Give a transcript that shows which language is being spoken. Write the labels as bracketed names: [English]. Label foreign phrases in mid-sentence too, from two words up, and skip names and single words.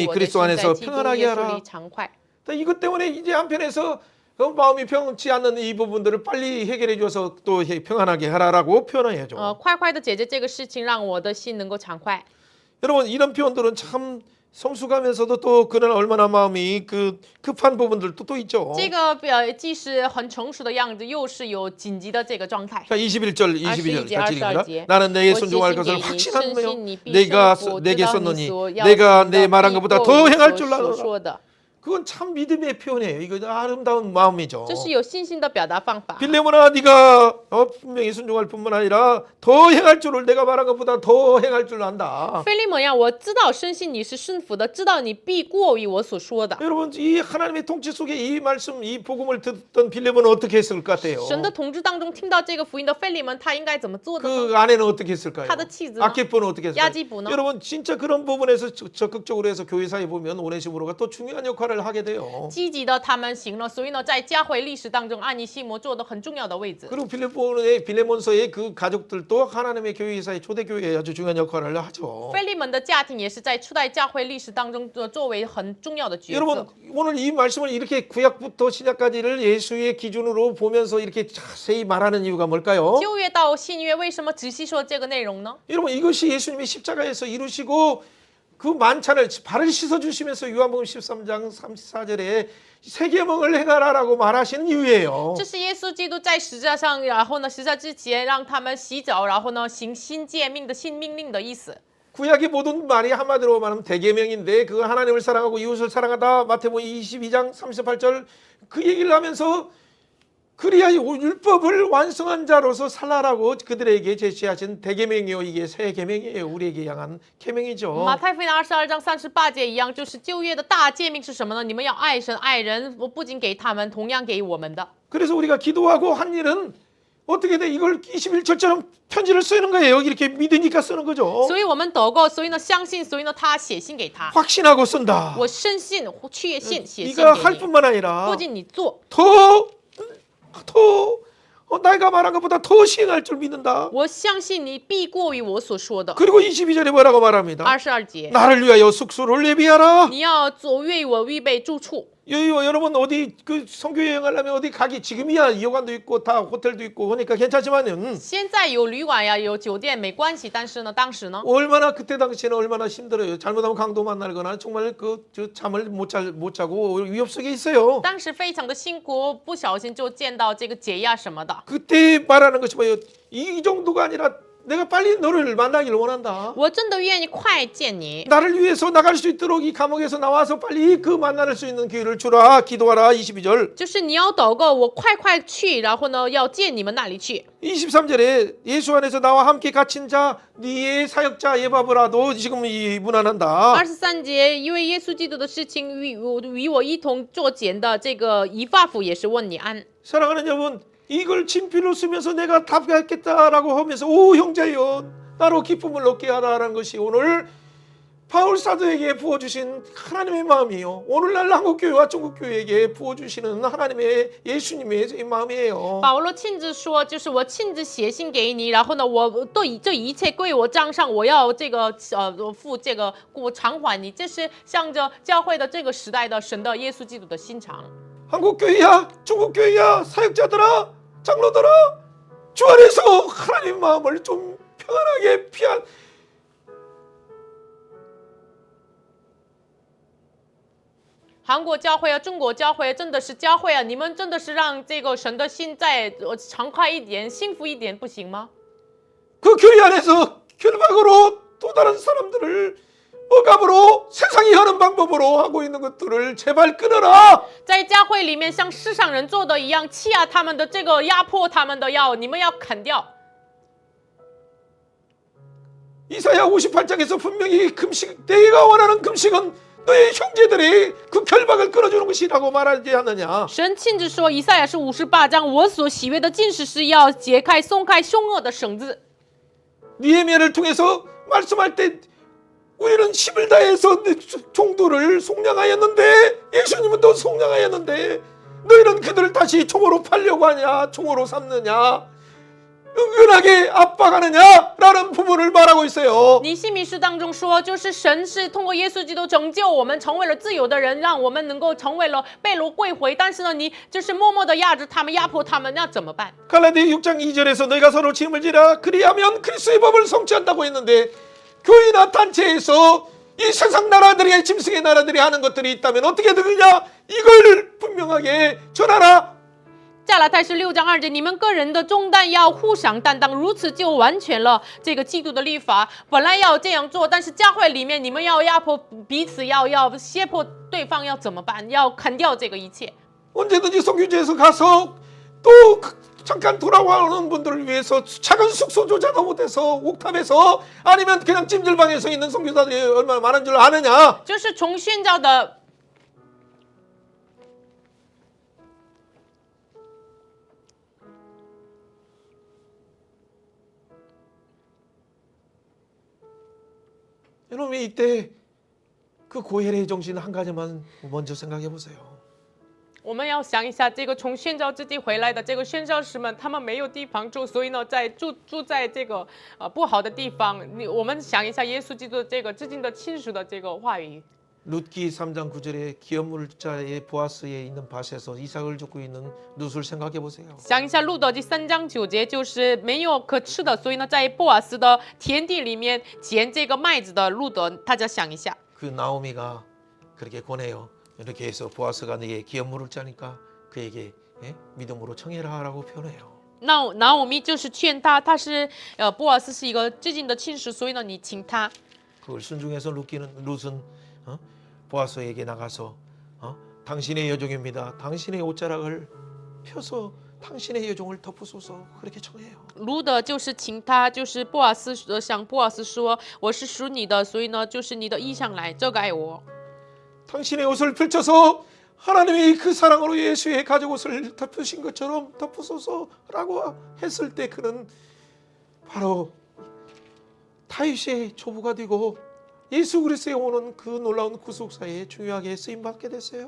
[Chinese] 我的 [Korean] 그리스도 [Chinese] 心在 [Korean] 안에서 [Chinese] 基督 [Korean] 평안하게 [Chinese] 耶稣 [Korean] 하라. [Chinese] 里畅快。 [Korean] 이것 때문에 이제 한편에서 마음이 평온치 않는 이 부분들을 빨리 해결해 줘서 또 평안하게 하라라고 표현해야죠. [Chinese] 快快的解决这个事情，让我的心能够畅快。 [Korean] 여러분 이런 표현들은 참 성숙하면서도 또 그런 얼마나 마음이 급한 부분들도 또 있죠. [Chinese] 这个既是很成熟的样子，又是有紧急的这个状态。 [Korean] 자, 21절, 22절 같이 읽습니다. 22절. 나는 내게 순종할 것을 확신하며 내가 내게 썼노니 내가 내 말한 것보다 더 행할 줄 알아. 그건 참 믿음의 표현이에요. 이거 아름다운 마음이죠. [Chinese] 这是有信心的表达方法。 [Korean] 빌레몬아 네가 분명히 순종할 뿐만 아니라 더 행할 줄을 내가 말한 것보다 더 행할 줄 안다. [Chinese] 菲利门呀，我知道深信你是顺服的，知道你必过于我所说的。 [Korean] 여러분 이 하나님의 통치 속에 이 말씀 이 복음을 듣던 빌레몬은 어떻게 했을 것 같아요? [Chinese] 神的统治当中听到这个福音的菲利门，他应该怎么做的呢？ [Korean] 그 아내는 어떻게 했을까요? [Chinese] 他的妻子呢？ [Korean] 아키포는 어떻게 했을까요? 야지부는? 여러분 진짜 그런 부분에서 적극적으로 해서 교회사에 보면 오네시모로가 또 중요한 역할을 하게 돼요. [Chinese] 积极的他们行了，所以呢，在教会历史当中，安尼西摩做的很重要的位置。 [Korean] 그리고 빌레몬서의 그 가족들도 하나님의 교회사의 초대교회에 아주 중요한 역할을 하죠. [Chinese] 菲利门的家庭也是在初代教会历史当中作为很重要的角 [Korean] 여러분 [Chinese] 色。 [Korean] 오늘 이 말씀을 이렇게 구약부터 신약까지를 예수의 기준으로 보면서 이렇게 자세히 말하는 이유가 뭘까요? [Chinese] 旧约到新约为什么仔细说这个内容呢？ [Korean] 여러분 이것이 예수님이 십자가에서 이루시고 그 만찬을 발을 씻어 주시면서 요한복음 13장 34절에 세 계명을 행하라라고 말하시는 이유예요. [Chinese] 这是耶稣基督在十字架上，然后呢，十字架之前让他们洗脚，然后呢，行新诫命的新命令的意思。 [Korean] 구약의 모든 말이 한마디로 말하면 대계명인데 그 하나님을 사랑하고 이웃을 사랑하다 마태복음 22장 38절 그 얘기를 하면서 그리하여 율법을 완성한 자로서 살라라고 그들에게 제시하신 대계명이요 이게 새 계명이에요. 우리에게 향한 계명이죠. [Chinese] 马太福音22章38节一样，就是旧约的大诫命是什么呢？你们要爱神爱人，我不仅给他们，同样给我们的。 [Korean] 그래서 우리가 기도하고 한 일은 어떻게 돼? 이걸 21절처럼 편지를 쓰는 거예요. 이렇게 믿으니까 쓰는 거죠. [Chinese] 所以我们祷告，所以呢相信，所以呢他写信给他。 [Korean] 확신하고 쓴다. [Chinese] 我深信、确信，写信 [Korean] 네가 [Chinese] 给 [Korean] 할 [Chinese] 你。 [Korean] 뿐만 아니라 [Chinese] 不仅你做， [Korean] 더 내가 말한 것보다 더 시행할 줄 믿는다. [Chinese] 我相信你必过于我所说的。 [Korean] 그리고 22절에 뭐라고 말합니다. [Chinese] 22节， [Korean] 나를 위하여 숙소를 예비하라. [Chinese] 你要做为我预备住处。 [Korean] 여러분 어디 그 선교 여행하려면 어디 가기 지금이야 여관도 있고 다 호텔도 있고 하니까 괜찮지만은 [Chinese] 现在有旅馆呀，有酒店没关系，但是呢，当时呢， [Korean] 얼마나 그때 당시에는 얼마나 힘들어요. 잘못하면 강도 만나거나 정말 저 잠을 못 자고 위협 속에 있어요. [Chinese] 当时非常的辛苦，不小心就见到这个解压什么的。 [Korean] 그때 말하는 것이 뭐예요? 이 정도가 아니라 내가 빨리 너를 만나기를 원한다. [Chinese] 我真的愿意快见你。 [Korean] 나를 위해서 나갈 수 있도록 이 감옥에서 나와서 빨리 그 만날 수 있는 기회를 주라. 기도하라. 22절. [Chinese] 就是你要祷告，我快去，然后呢，要见你们那里去。 [Korean] 23절에 예수 안에서 나와 함께 갇힌 자 네의 사역자 예바브라도 지금 이 무난한다. [Chinese] 23 节，因为耶稣基督的事情与我一同作检的这个以法府也是问你安。 [Korean] 사랑하는 여러분, 이걸 친필로 쓰면서 내가 답하겠다라고 하면서 오 형제여 나로 기쁨을 얻게 하라라는 것이 오늘 바울 사도에게 부어주신 하나님의 마음이에요. 오늘날 한국교회와 중국교회에게 부어주시는 하나님의 예수님의 마음이에요. [Chinese] 保罗亲自说，就是我亲自写信给你，然后呢，我都这一切归我账上，我要这个付这个我偿还你，这是向着教会的这个时代的神的耶稣基督的心肠。 [Korean] 한국교회야 중국교회야 사역자들아 장로들아 주 안에서 하나님 마음을 좀 평안하게 피한 [Chinese] 韩国教会啊，中国教会真的是教会啊，你们真的是让这个神的心再畅快一点、幸福一点，不行吗？ [Korean] 그 교회 안에서 결박으로 또 다른 사람들을 억압으로 세상이 하는 방법으로 하고 있는 것들을 제발 끊어라. [Chinese] 在教会里面像世上人做的一样，欺压他们的这个压迫他们的你们要砍掉。 [Korean] 이사야 58장에서 분명히 금식, 내가 원하는 금식은 너의 형제들의 그 결박을 끊어주는 것이라고 말하지 않느냐. [Chinese] 神亲自说，以赛亚是58章，我所喜悦的禁食是要解开、松开凶恶的绳子。 [Korean] 니에미야를 통해서 말씀할 때 우리는 힘을 다해서 종들을 속량하였는데 예수님은 또 속량하였는데 너희는 그들을 다시 총으로 팔려고 하냐, 총으로 삼느냐, 은근하게 압박하느냐라는 부분을 말하고 있어요. [Chinese] 尼西米书当中说，就是神是通过耶稣基督拯救我们，成为了自由的人，让我们能够成为了被掳归回。但是呢，你就是默默的压制他们、压迫他们，那怎么办？ [Korean] 갈라디아 6장 2절에서 너희가 서로 짐을 지라 그리하면 그리스도의 법을 성취한다고 했는데 교회나 단체에서 이 세상 나라들이 짐승의 나라들이 하는 것들이 있다면 어떻게 되느냐 이걸 분명하게 전하라. [Chinese] 加拉太书6章2节，你们个人的重担要互相担当，如此就完全了这个基督的律法。本来要这样做，但是教会里面你们要压迫彼此，要胁迫对方，要怎么办？要砍掉这个一切。 [Korean] 언제든지 선교지에서 가서 또 잠깐 돌아오는 분들을 위해서 작은 숙소조차도 못해서 옥탑에서 아니면 그냥 찜질방에서 있는 선교사들이 얼마나 많은 줄 아느냐. [Chinese] 就是从宣教的 [Korean] 여러분 이때 그 고혈의 정신 한 가지만 먼저 생각해 보세요. [Chinese] 我们要想一下，这个从宣教之地回来的这个宣教士们，他们没有地方住，所以呢，住在这个不好的地方。我们想一下耶稣基督的这个至今的亲属的这个话语。 [Korean] 룻기 3장 9절에 기업물자의 보아스에 있는 밭에서 이삭을 줍고 있는 룻을 생각해 보세요. [Chinese] 想一下路德第3章9节，就是没有可吃的，所以呢，在波瓦斯的田地里面捡这个麦子的路德，大家想一下。 [Korean] 그 나오미가 그렇게 권해요. 이렇게 해서 보아스가 네게 기업물을 짜니까 그에게 믿음으로 청해라라고 표현해요. [Chinese] 拿我咪就是劝他，他是波瓦斯是一个至近的亲属，所以呢，你请他。 [Korean] 그걸 순종해서 룻은 보아스에게 나가서 당신의 여종입니다. 당신의 옷자락을 펴서 당신의 여종을 덮으소서 그렇게 청해요. [Chinese] 路德就是请他，就是波瓦斯向波瓦斯说，我是属你的，所以呢，就是你的衣裳来遮盖我。 [Korean] 당신의 옷을 펼쳐서 하나님이 그 사랑으로 예수의 가죽 옷을 덮으신 것처럼 덮으소서라고 했을 때 그는 바로 다윗의 조부가 되고 예수 그리스도에 오는 그 놀라운 구속사에 중요하게 쓰임 받게 됐어요.